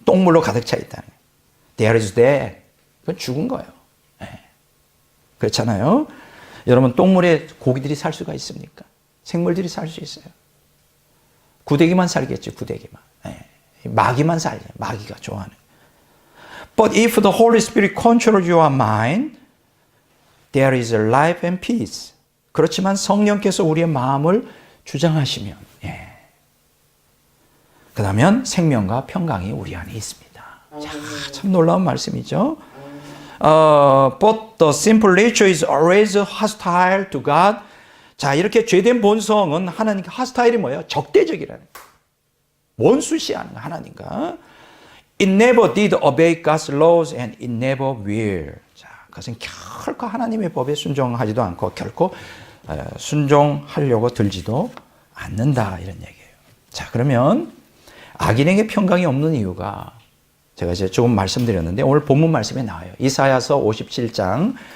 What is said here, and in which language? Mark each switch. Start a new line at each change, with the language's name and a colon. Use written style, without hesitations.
Korean: 똥물로 가득 차 있다는 거예요.
English: There is dead.
Korean: 그건 죽은 거예요. 예. 그렇잖아요. 여러분, 똥물에 고기들이 살 수가 있습니까? 생물들이 살 수 있어요. 구데기만 살겠죠, 구데기만. 네. 마귀만 살죠, 마귀가 좋아하는.
English: But if the Holy Spirit controls your mind, there is life and peace.
Korean: 그렇지만 성령께서 우리의 마음을 주장하시면, 예. 그러면 생명과 평강이 우리 안에 있습니다. 자, 참 놀라운 말씀이죠.
English: But the simple nature is always hostile to God.
Korean: 자, 이렇게 죄된 본성은 하나님께 hostile 이 뭐예요? 적대적이라는 거예요. 원수시하는 거예요, 하나님과.
English: It never did obey God's laws and it never will.
Korean: 자, 그것은 결코 하나님의 법에 순종하지도 않고 결코 순종하려고 들지도 않는다, 이런 얘기예요. 자, 그러면 악인에게 평강이 없는 이유가 제가 이제 조금 말씀드렸는데 오늘 본문 말씀에 나와요. 이사야서 57장